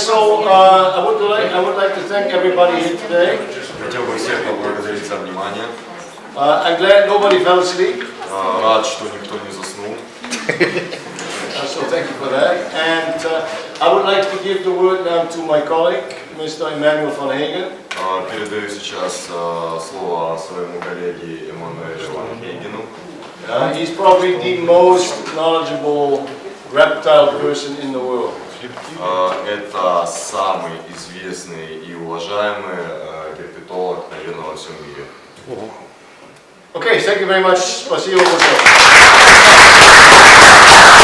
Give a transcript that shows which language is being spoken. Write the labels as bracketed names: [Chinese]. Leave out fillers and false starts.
[English] So I would like to thank everybody here today. [Russian] Хотел бы всех поблагодарить за внимание. [English] I'm glad nobody fell asleep. [Russian] Рад, что никто не заснул. [English] So thank you for that. And I would like to give the word now to my colleague, Mr. Emmanuel van Hagen. [Russian] Передаю сейчас слово своему коллеге Эммануэлю Ван Хейгену. [English] He's probably the most knowledgeable reptile person in the world. [Russian] Это самый известный и уважаемый герпетолог, наверное, во всем мире. [English] Okay, thank you very much. [Russian] Спасибо большое.